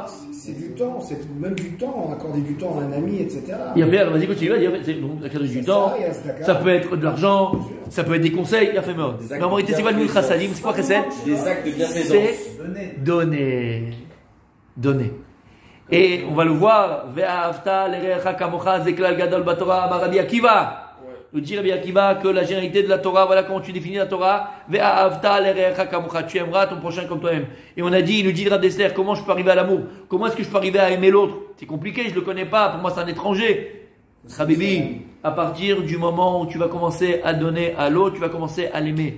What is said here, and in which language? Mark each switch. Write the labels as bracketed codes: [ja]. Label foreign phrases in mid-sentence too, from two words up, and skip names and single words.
[fr] C'est du temps, c'est même du temps, accorder du temps à un ami, etc. Il y a fait, alors vas-y, continue, donc accorder du temps, ça peut être de l'argent, ça peut être des conseils, il y a fait mort. Mais en réalité, c'est quoi le [he] גמילות חסדים? [fr] C'est quoi Chesed? Des actes de bienfaisance. C'est donner. Et on va le voir, [he] ואהבת לרעך כמוך זה כלל גדול בתורה, אמר רבי עקיבא. [fr] Nous dit Rabbi Akiva que la généralité de la Torah, voilà comment tu définis la Torah, [he] ואהבת לרעך כמוך, [fr] tu aimeras ton prochain comme toi-même. Et on a dit, il nous dit Rav Dessler, comment je peux arriver à l'amour? Comment est-ce que je peux arriver à aimer l'autre? C'est compliqué, je le connais pas, pour moi c'est un étranger. Habibi, à partir du moment où tu vas commencer à donner à l'autre, tu vas commencer à l'aimer.